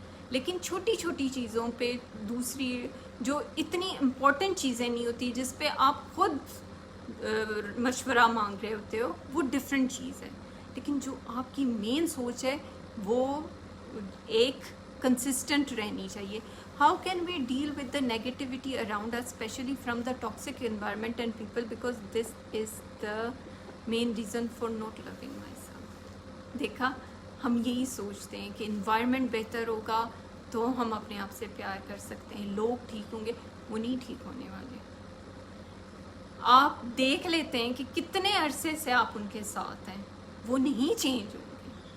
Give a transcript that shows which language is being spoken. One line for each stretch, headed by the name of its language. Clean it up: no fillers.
Urdu: لیکن چھوٹی چھوٹی چیزوں پہ دوسری جو اتنی امپورٹنٹ چیزیں نہیں ہوتی جس پہ آپ خود مشورہ مانگ رہے ہوتے ہو، وہ ڈفرینٹ چیز ہے. لیکن جو آپ کی مین سوچ ہے وہ ایک کنسسٹنٹ رہنی چاہیے.
English: How can we deal with the negativity around us especially from the toxic environment and people, because this is the main reason for not loving myself.
Urdu: دیکھا ہم یہی سوچتے ہیں کہ انوائرمنٹ بہتر ہوگا تو ہم اپنے آپ سے پیار کر سکتے ہیں، لوگ ٹھیک ہوں گے، وہ نہیں ٹھیک ہونے والے. آپ دیکھ لیتے ہیں کہ کتنے عرصے سے آپ ان کے ساتھ ہیں، وہ نہیں چینج ہوں گے.